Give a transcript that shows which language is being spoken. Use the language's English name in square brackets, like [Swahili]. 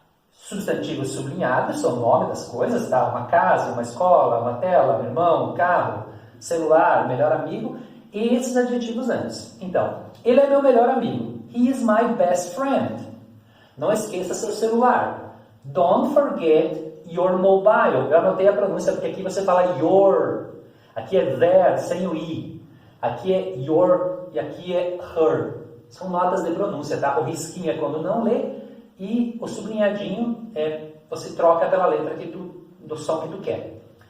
[Portuguese] Substantivos sublinhados são o nome das coisas, tá? Uma casa, uma escola, uma tela, um irmão, um carro, celular, melhor amigo, e esses adjetivos antes. Então, ele é meu melhor amigo. [English] He is my best friend. [Portuguese] Não esqueça seu celular. [English] Don't forget your mobile. [Portuguese] Eu anotei a pronúncia porque aqui você fala your. Aqui é their, sem o i. Aqui é your e aqui é her. São notas de pronúncia, tá? O risquinho é quando não lê. E o sublinhadinho você troca pela letra do som que tu quer.